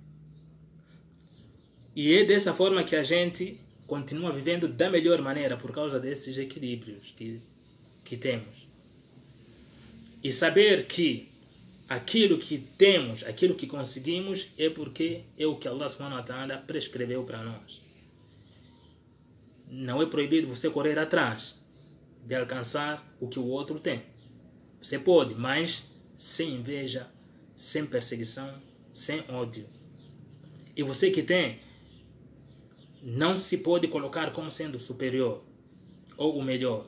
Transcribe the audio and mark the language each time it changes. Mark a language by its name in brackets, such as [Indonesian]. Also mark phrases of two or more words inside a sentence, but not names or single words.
[Portuguese] E é dessa forma que a gente continua vivendo da melhor maneira por causa desses equilíbrios que temos. E saber que aquilo que temos, aquilo que conseguimos, é porque é o que [Arabic] الله سبحانه وتعالى [Portuguese] prescreveu para nós. Não é proibido você correr atrás de alcançar o que o outro tem. Você pode, mas sem inveja, sem perseguição, sem ódio. E você que tem, não se pode colocar como sendo superior ou o melhor.